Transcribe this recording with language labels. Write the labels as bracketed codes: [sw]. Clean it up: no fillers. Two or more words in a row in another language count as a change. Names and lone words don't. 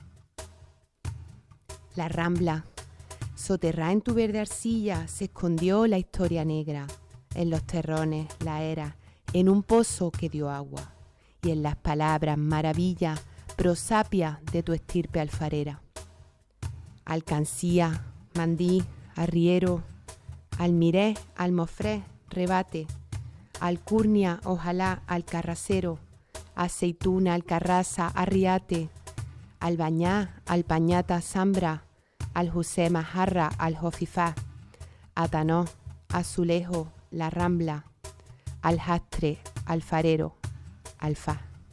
[es] La Rambla, soterrada en tu verde arcilla, se escondió la historia negra, en los terrones, la era, en un pozo que dio agua, y en las palabras maravilla, prosapia de tu estirpe alfarera. Alcancía, mandí, arriero, almiré, almofré, rebate, alcurnia, ojalá, alcarracero, aceituna, alcarraza, arriate, albañá, alpañata, zambra, aljusema, jarra, aljofifá, atanó, azulejo, la Rambla, aljastre, alfarero, alfá.